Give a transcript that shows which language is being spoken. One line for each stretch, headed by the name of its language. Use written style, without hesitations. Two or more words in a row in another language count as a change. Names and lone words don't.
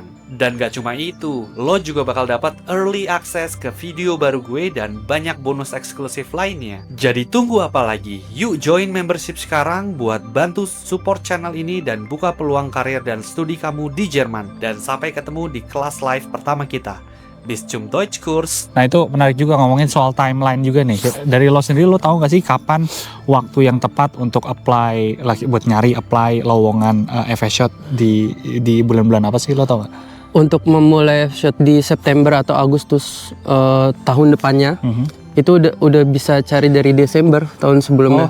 Indonesian: Dan gak cuma itu, lo juga bakal dapat
English: early access
Indonesian: ke video baru gue dan banyak bonus eksklusif lainnya. Jadi tunggu apa lagi? Yuk
English: join membership
Indonesian: sekarang buat bantu
English: support channel
Indonesian: ini dan buka peluang karir dan studi kamu di Jerman. Dan sampai ketemu di kelas live pertama kita.
German: Bis zum Deutschkurs.
Indonesian: Nah itu menarik juga ngomongin soal timeline juga nih. Dari lo sendiri, lo tahu gak sih kapan waktu yang tepat untuk apply, buat nyari apply lowongan FS-shot di bulan-bulan apa sih, lo tau gak? Untuk memulai FS-shot di September atau Agustus tahun depannya, itu udah bisa cari dari Desember tahun sebelumnya.